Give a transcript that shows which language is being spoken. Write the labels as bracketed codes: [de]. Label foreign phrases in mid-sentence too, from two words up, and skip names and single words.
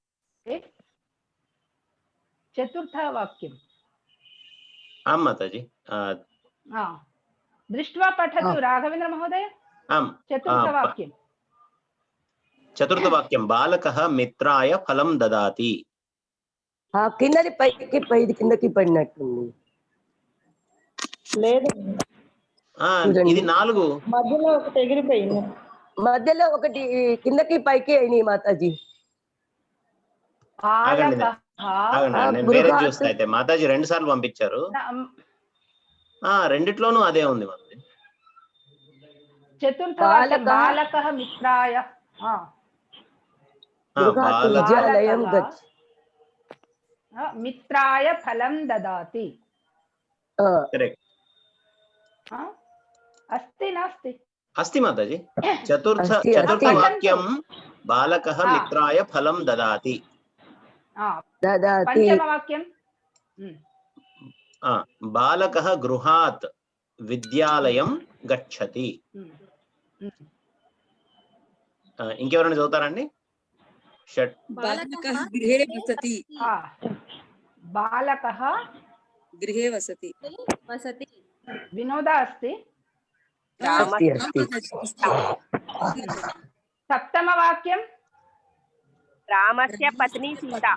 [sa] चतुर्थवाक्यं आं माताजि दृष्ट्वा पठतु राघवेन्द्र महोदय आं चतुर्थवाक्यं चतुर्थवाक्यं बालकः मित्राय फलं ददाति [te] కిందకి పైకి కిందకి పడినట్టుంది లేదు ఇది 4 మధ్యలో ఒకటి ఎగిరిపోయింది మధ్యలో ఒకటి కిందకి పైకి అయినాయి మాతాజీ వేరే చూస్తే అయితే మాతాజీ 2 సార్లు పంపించారు రెండిట్లోనూ అదే ఉంది మాతాజీ [sa] చతుర్థవాక్యం బాలకः మిత్రాయ విద్యాలయం గచ్చ मित्राय फलं ददाति अस्ति नास्ति अस्ति माताजी चतुर्थवाक्यं बालकः मित्राय फलं ददाति पंचमवाक्यं बालकः गृहात् विद्यालयं गच्छति [te] ఇంకెవరైనా చదువుతారండి [sa] बालकः गृहे वसति। बालकः गृहे वसति विनोदा अस्ति सप्तमवाक्यं रामस्य पत्नी सीता।